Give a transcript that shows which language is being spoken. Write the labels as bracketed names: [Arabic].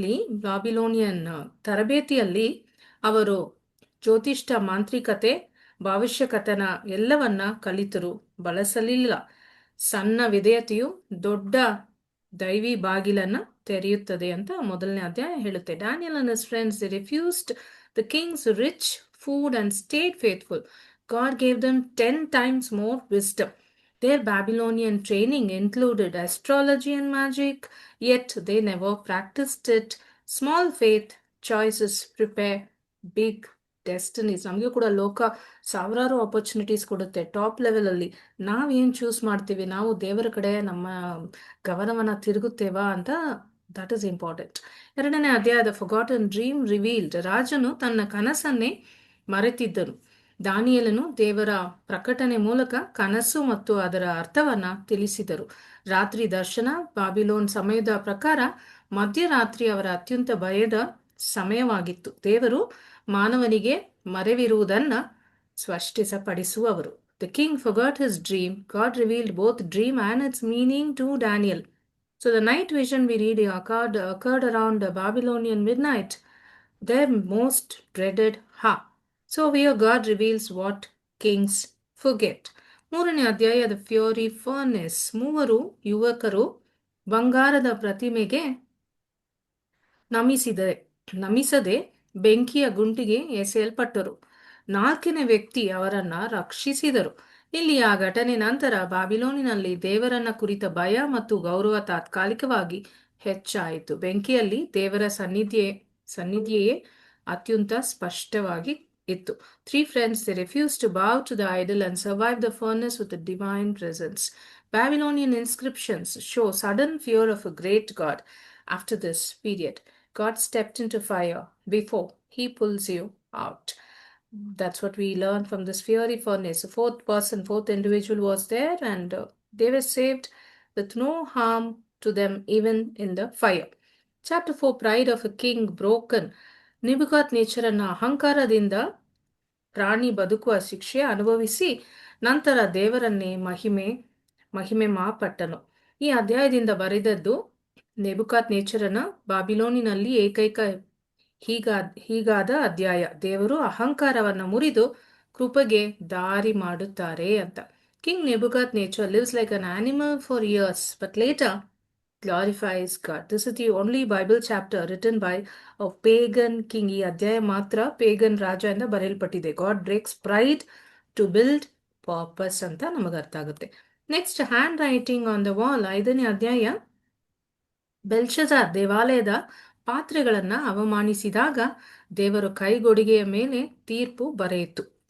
[Kannada] ಬಾಬಿಲೋನಿಯನ್ ತರಬೇತಿಯಲ್ಲಿ ಅವರು ಜ್ಯೋತಿಷ್ಠ, ಮಾಂತ್ರಿಕತೆ, ಭವಿಷ್ಯಕಥನ ಎಲ್ಲವನ್ನ ಕಲಿತರು, ಬಳಸಲಿಲ್ಲ. ಸಣ್ಣ ವಿಧೇಯತೆಯು ದೊಡ್ಡ ದೈವಿ ಬಾಗಿಲನ್ನ ತೆರೆಯುತ್ತದೆ ಅಂತ ಮೊದಲನೇ ಅಧ್ಯಾಯ ಹೇಳುತ್ತೆ. [English] Daniel and his friends, they refused the king's rich food and stayed faithful. God gave them 10 times more wisdom. Their Babylonian training included astrology and magic, yet they never practiced it. Small faith choices prepare big destinies. [Kannada] ನಮಗೂ ಕೂಡ ಲೋಕ ಸಾವಿರಾರು opportunities ಕೊಡುತ್ತೆ. Top level ಅಲ್ಲಿ ನಾವೇನ್ choose ಮಾಡ್ತೀವಿ, ನಾವು ದೇವರ ಕಡೆ ನಮ್ಮ ಗಮನವನ್ನ ತಿರುಗುತ್ತೇವಾ ಅಂತ, [English] That is important. [Kannada] 2ನೇ ಅಧ್ಯಾಯದ [English] Forgotten dream revealed. [Kannada] ರಾಜನು ತನ್ನ ಕನಸನ್ನೇ ಮರೆತಿದ್ದನು. ದಾನಿಯೇಲನು ದೇವರ ಪ್ರಕಟಣೆ ಮೂಲಕ ಕನಸು ಮತ್ತು ಅದರ ಅರ್ಥವನ್ನ ತಿಳಿಸಿದರು. ರಾತ್ರಿ ದರ್ಶನ. ಬಾಬಿಲೋನ್ ಸಮಯದ ಪ್ರಕಾರ ಮಧ್ಯರಾತ್ರಿ ಅವರ ಅತ್ಯಂತ ಭಯದ ಸಮಯವಾಗಿತ್ತು. ದೇವರು ಮಾನವನಿಗೆ ಮರೆವಿರುವುದನ್ನ ಸ್ಪಷ್ಟಪಡಿಸುವವರು. [English] The king forgot his dream. God revealed both dream and its meaning to Daniel. So the night vision we read occurred around Babylonian midnight, their most dreaded hour. So here God reveals what kings forget. [Kannada] 3ನೇ ಅಧ್ಯಾಯ, [English] The Fiery Furnace. [Kannada] 3 ಯುವಕರು ಬಂಗಾರದ ಪ್ರತಿಮೆಗೆ ನಮಿಸದೆ ಬೆಂಕಿಯ ಗುಂಡಿಗೆ ಎಸೆಯಲ್ಪಟ್ಟರು. 4ನೇ ವ್ಯಕ್ತಿ ಅವರನ್ನ ರಕ್ಷಿಸಿದರು. ಇಲ್ಲಿ ಆ ಘಟನೆ ನಂತರ ಬಾಬಿಲೋನಿನಲ್ಲಿ ದೇವರನ್ನ ಕುರಿತ ಭಯ ಮತ್ತು ಗೌರವ ತಾತ್ಕಾಲಿಕವಾಗಿ ಹೆಚ್ಚಾಯಿತು. ಬೆಂಕಿಯಲ್ಲಿ ದೇವರ ಸನ್ನಿಧಿಯೇ ಅತ್ಯಂತ ಸ್ಪಷ್ಟವಾಗಿ ಇತ್ತು. [English] 3 friends, they refused to bow to the idol and survived the furnace with a divine presence. Babylonian inscriptions show sudden fear of a great God. After this period, God stepped into fire before he pulls you out. That's what we learn from this fiery furnace. The fourth individual was there, and they were saved with no harm to them even in the fire. Chapter 4, Pride of a King Broken. [Kannada] ನೆಬೂಕದ್ನೆಚ್ಚರನ ಅಹಂಕಾರದಿಂದ ಪ್ರಾಣಿ ಬದುಕುವ ಶಿಕ್ಷೆ ಅನುಭವಿಸಿ ನಂತರ ದೇವರನ್ನೇ ಮಹಿಮೆ ಮಾಪಟ್ಟನು. ಈ ಅಧ್ಯಾಯದಿಂದ ಬರೆದದ್ದು ನೆಬೂಕದ್ನೆಚ್ಚರನ ಬಾಬಿಲೋನಿನಲ್ಲಿ ಏಕೈಕ ಹೀಗಾದ ಅಧ್ಯಾಯ. ದೇವರು ಅಹಂಕಾರವನ್ನ ಮುರಿದು ಕೃಪೆಗೆ ದಾರಿ ಮಾಡುತ್ತಾರೆ ಅಂತ. [English] King Nebuchadnezzar lives like an animal for years, but later glorifies God. This is the only Bible chapter written by a pagan king. [Kannada] ಈ ಅಧ್ಯಾಯ ಮಾತ್ರ ಪೇಗನ್ ರಾಜ ಇಂದ ಬರೆಯಲ್ಪಟ್ಟಿದೆ. [English] God breaks pride to build purpose [Kannada] ಅಂತ ನಮಗೆ ಅರ್ಥ ಆಗುತ್ತೆ. [English] Next, handwriting on the wall. [Kannada] 5ನೇ ಅಧ್ಯಾಯ. ಬೆಲ್ಶಜಾರ್ ದೇವಾಲಯದ ಪಾತ್ರೆಗಳನ್ನ ಅವಮಾನಿಸಿದಾಗ ದೇವರ ಕೈಗೊಡಿಗೆಯ ಮೇಲೆ ತೀರ್ಪು ಬರೆಯಿತು.